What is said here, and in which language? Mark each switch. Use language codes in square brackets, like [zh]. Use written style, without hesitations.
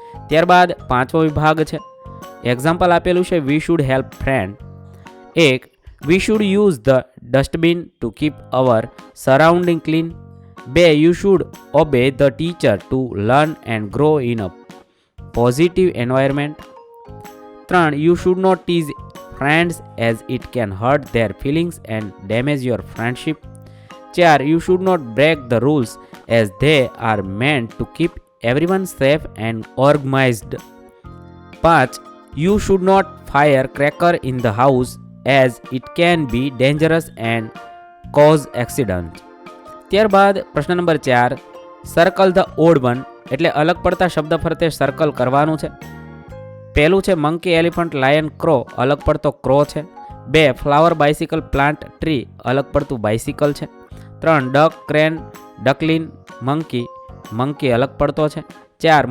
[gu] ત્યારબાદ પાંચમો વિભાગ છે. એક્ઝામ્પલ આપેલું છે [en] We should help friend. [gu] 1. [en] We should use the dustbin to keep our surrounding clean. 2. You should obey the teacher to learn and grow in a positive environment. 3. You should not tease friends as it can hurt their feelings and damage your friendship. 4. You should not break the rules as they are meant to keep everyone safe and organized. 5. You should not fire cracker in the house as it can be dangerous and cause accident. [gu] ત્યારબાદ પ્રશ્ન number 4, [en] circle the odd one [gu] એટલે અલગ પડતા શબ્દ ફરતે circle કરવાનું છે. પહેલું છે મંકી, એલિફન્ટ, લાયન, ક્રો, અલગ પડતો ક્રો છે. 2. ફ્લાવર, બાઇસિકલ, પ્લાન્ટ, ટ્રી, અલગ પડતું બાઇસિકલ છે. 3. ડક, ક્રેન, ડકલિન, મંકી અલગ પડતો છે. 4.